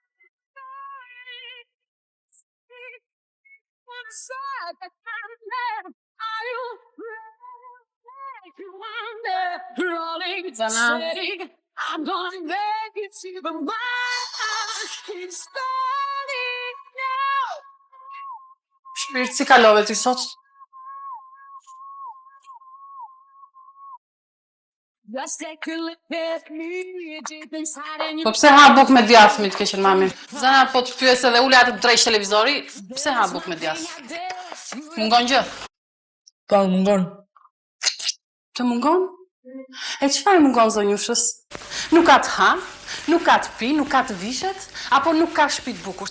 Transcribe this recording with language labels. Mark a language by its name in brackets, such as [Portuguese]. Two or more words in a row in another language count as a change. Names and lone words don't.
[English] Wanna say that I'm there. Are you ready? Make you wonder, rolling, steady. I'm gonna make it see the mind is starting now. [Albanian] Shpirt, si kalove ti sot? [English] Just take a look at me, deep inside and you. [Albanian] Po pse ha buk me djathë, mi të keqen mami? Zana, po të pyes edhe ule atë të drejsh televizori, pse ha buk me djathë? Mungon gjë? Po, mungon. Të mungon? E çfarë mungon zonjushës? Nuk ka të ha, nuk ka të pi, nuk ka të vishet, apo nuk ka shtëpi të bukur?